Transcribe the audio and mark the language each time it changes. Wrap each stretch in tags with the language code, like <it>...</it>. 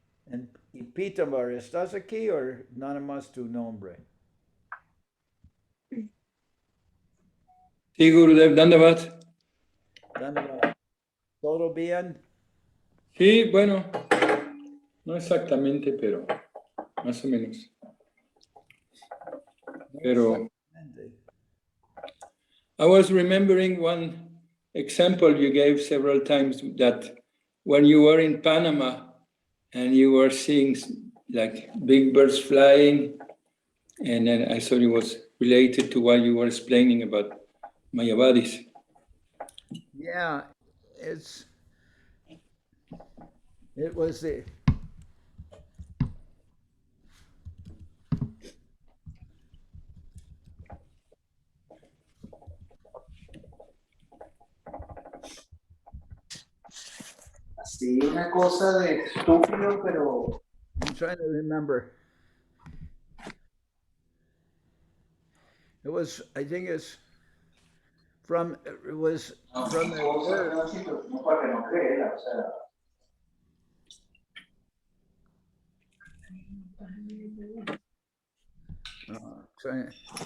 <en>And</en> <es>Pitambar, ¿estás aquí o nada más tu nombre? Sí, Gurudev, Dandavat. Dandavat. ¿Todo bien? Sí, bueno, no exactamente, pero más o menos. Pero</es> <en>I was remembering one example you gave several times, that when you were in Panama and you were seeing like big birds flying, and then I thought it was related to what you were explaining about Mayavadis. Yeah, it was the</en> <es>Sí, una cosa de estúpido, pero</es> <en>I'm trying to remember. It was, I think it's from, it was from the verse.</en>